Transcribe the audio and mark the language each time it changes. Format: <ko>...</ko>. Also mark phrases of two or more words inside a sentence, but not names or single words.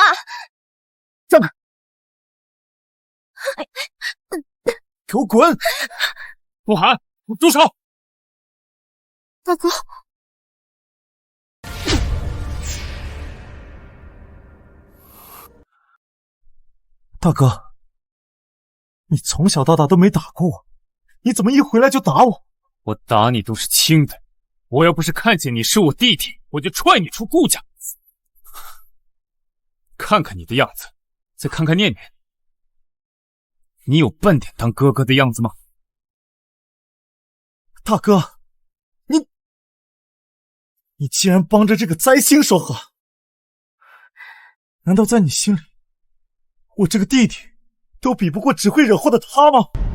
<zh>讓開！給我滾！不喊，住手！大哥。大哥，你從小到大都沒打過我，你怎麼一回來就打我？我打你都是輕的，我要不是看見你是我弟弟，我就踹你出顧家。看看你的樣子，再看看念念，你有半點當哥哥的樣子嗎？大哥，你竟然幫着這個災星說話，難道在你心裡，我這個弟弟都比不過只會惹禍的他嗎？</zh>